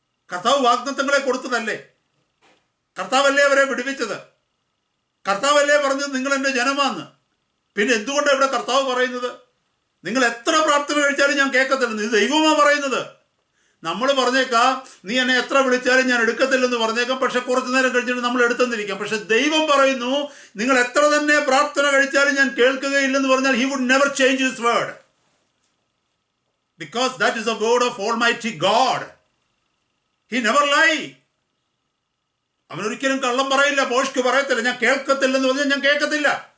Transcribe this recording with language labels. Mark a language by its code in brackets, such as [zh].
[ml] കർത്താവ് വാഗ്ദത്തങ്ങളെ കൊടുത്തതല്ലേ? കർത്താവല്ലേ അവരെ വിടുവിച്ചത്? കർത്താവല്ലേ പറഞ്ഞത് നിങ്ങൾ എൻ്റെ ജനമാന്ന്? പിന്നെ എന്തുകൊണ്ടാണ് ഇവിടെ കർത്താവ് പറയുന്നത് നിങ്ങൾ എത്ര പ്രാർത്ഥന കഴിച്ചാലും ഞാൻ കേൾക്കത്തില്ലെന്ന്? ഇത് ദൈവമാണ് പറയുന്നത്. നമ്മൾ പറഞ്ഞേക്കാം, നീ എന്നെ എത്ര വിളിച്ചാലും ഞാൻ എടുക്കത്തില്ലെന്ന് പറഞ്ഞേക്കാം, പക്ഷെ കുറച്ചു നേരം കഴിഞ്ഞിട്ട് നമ്മൾ എടുത്തെന്നിരിക്കാം. പക്ഷെ ദൈവം പറയുന്നു, നിങ്ങൾ എത്ര തന്നെ പ്രാർത്ഥന കഴിച്ചാലും ഞാൻ കേൾക്കുകയില്ലെന്ന് പറഞ്ഞാൽ [en] he would never change his word, because that is the word of Almighty God. He never lie. [ml] അവനൊരിക്കലും കള്ളം പറയില്ല, പോഷ്ക്ക് പറയത്തില്ല. ഞാൻ കേൾക്കത്തില്ലെന്ന് പറഞ്ഞാൽ ഞാൻ കേൾക്കത്തില്ല.